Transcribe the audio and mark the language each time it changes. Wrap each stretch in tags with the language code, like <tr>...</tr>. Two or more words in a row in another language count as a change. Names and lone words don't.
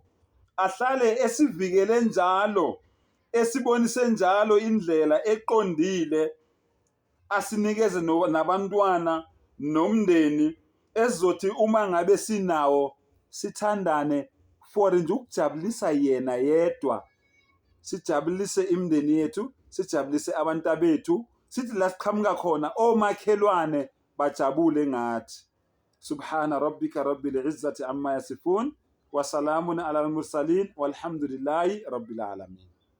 <zu>Ahlale esivikele njalo, esibonise njalo indlela eqondile, asinikeze nabantwana nomndeni ezizothi uma ngabe sinawo sithandane for nje ukujabulisa yena yedwa, sijabulise imindeni yethu, sijabulise abantu bethu, sithi la siqhamuka khona omakhelwane bajabule ngathi.</zu> <ar>سبحان ربك رب العزة عما يصفون وسلام على المرسلين والحمد لله رب العالمين.</ar>